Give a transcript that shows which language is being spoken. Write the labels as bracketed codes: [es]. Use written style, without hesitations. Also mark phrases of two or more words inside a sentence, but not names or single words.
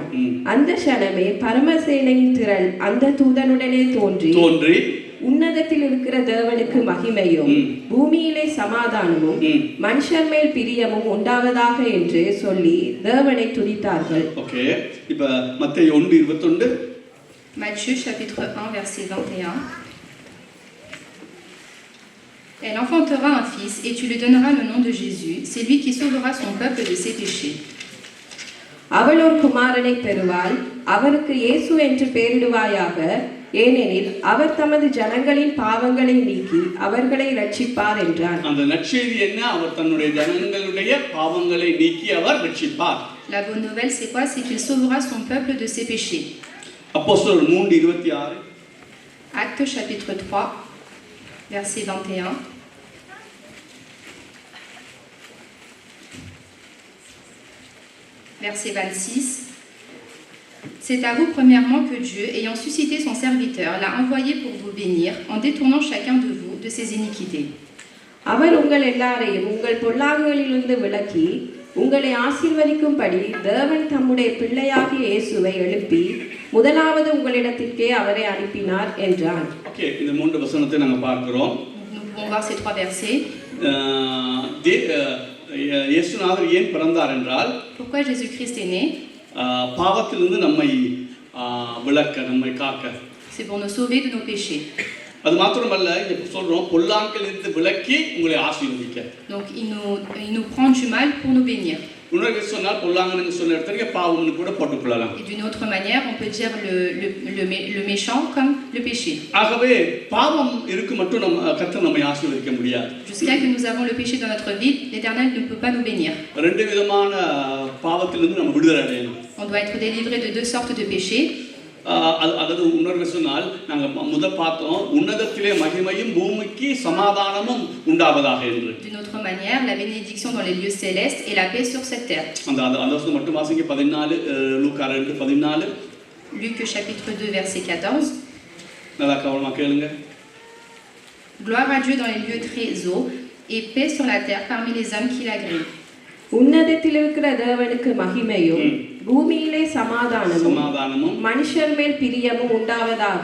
[ta] அந்த க்ஷணமே பரமசேனையின் திரள் அந்த தூதனுடனே தோன்றி உன்னதத்தில் இருக்கிற தேவனுக்கு மகிமையும் பூமியிலே சமாதானமும் மனுஷர் மேல் பிரியமும் உண்டாவதாக என்று சொல்லி தேவனை துதித்தார்கள். ஓகே, இப்ப மத்தேயு 1:21. [fr] Matthieu chapitre 1 verset 21. Elle enfantera un fils et tu lui donneras le nom de Jésus. C'est lui qui sauvera son peuple de ses péchés. [ta] அவள் ஒரு குமாரனை பெறுவாள், அவருக்கு இயேசு என்று பெயரிடுவாயாக. ஏனெனில் அவர் தமது ஜனங்களின் பாவங்களை நீக்கி அவர்களை ரட்சிப்பார் என்றார். அந்த நற்செய்தி என்ன? அவர் தன்னுடைய ஜனங்களுடைய பாவங்களை நீக்கி அவர் ரட்சிப்பார். [fr] La bonne nouvelle c'est quoi? C'est qu'il sauvera son peuple de ses péchés. [ta] அப்போஸ்தலர் 3:26. [fr] Actes chapitre 3 verset 21. Verset 26. C'est à vous premièrement que Dieu, ayant suscité son serviteur, l'a envoyé pour vous bénir, en détournant chacun de vous de ses iniquités. [ta] அவர் உங்கள் எல்லாரையும் உங்கள் பொல்லாங்குகளிலிருந்து விலக்கி உங்களை ஆசீர்வதிக்கும்படி தேவன் தம்முடைய பிள்ளையாகிய இயேசுவை எழுப்பி முதலாவது உங்களிடத்திற்கே அவரை அனுப்பினார் என்றான். ஓகே, இந்த 3 வசனத்தை நாங்க பார்க்கிறோம். [fr] Nous pouvons voir ces 3 versets. [ta] இயேசுநாதர் ஏன் பிறந்தார் என்றால், [fr] pourquoi Jésus-Christ est né? [ta] பாவத்திலிருந்து நம்மை விலக்க, நம்மை காக்க. [fr] C'est pour nous sauver de nos péchés. [ta] அது மாத்திரமல்ல, இப்ப சொல்றோம் பொல்லாங்கிலிருந்து விலக்கி உங்களை ஆசீர்வதிக்க. [fr] Donc il nous prend du mal pour nous bénir. [ta] இன்னொரு சொன்னால் பொல்லாங்கன்னு சொன்ன இடத்துக்கு பாவம்னு கூட போட்டுக்கொள்ளலாம். [fr] Et d'une autre manière, on peut dire le méchant comme le péché. [ta] ஆகவே பாவம் இருக்கு மட்டும் நம்ம கர்த்தர் நம்மை ஆசீர்வதிக்க முடியாது. [fr] Jusqu'à que nous avons le péché dans notre vie, l'Éternel ne peut pas nous bénir. [ta] ரெண்டு விதமான பாவத்திலிருந்து நம்ம விடுதலை அடையணும். [fr] On doit être délivré de 2 sortes de péchés. [ta] அதாவது இன்னொரு சொன்னால் நாங்க முதல் பார்த்தோம், உன்னதத்திலே மகிமையும் பூமிக்கு சமாதானமும் உண்டாவதாக என்று. [fr] D'une autre manière, la bénédiction dans les lieux célestes et la paix sur cette terre. [ta] அந்த வசனம் மட்டும் வாசிங்க. 14 லூக்கா 2:14. [fr] Luc chapitre 2 verset 14. [ta] நல்லா கவனமா கேளுங்க. [fr] Gloire à Dieu dans les lieux très hauts et paix sur la terre parmi les hommes qui l'agréent. [ta] உன்னதத்தில் இருக்கிற தேவனுக்கு மகிமையும் பூமியிலே சமாதானமும் மனுஷர் மேல் பிரியமும் உண்டாவதாக.